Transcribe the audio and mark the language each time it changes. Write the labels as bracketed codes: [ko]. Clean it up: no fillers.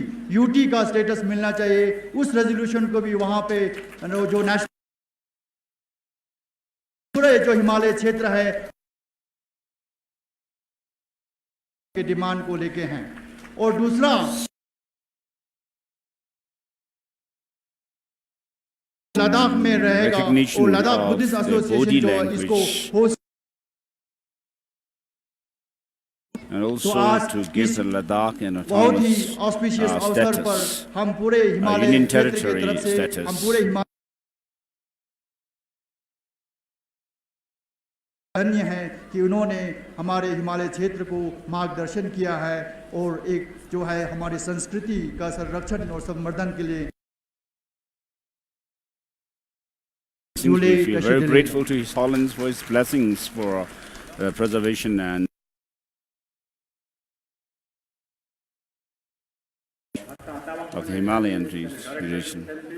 [hi] UT का status मिलना चाहिए, उस रेजोल्यूशन को भी वहां पे जो नेशनल पूरे जो हिमालय क्षेत्र है के डिमांड को लेके हैं। और दूसरा लद्दाख में रहेगा और लद्दाख बुद्धिस्ट एसोसिएशन जो इसको host [en] and also to give the Ladakh an autonomous status, Union Territory status. [hi] धन्य है कि उन्होंने हमारे हिमालय क्षेत्र को मार्गदर्शन किया है और एक जो है हमारी संस्कृति का संरक्षण और संवर्धन के लिए [en] We feel very grateful to His Holiness for His blessings for preservation and of the Himalayan region.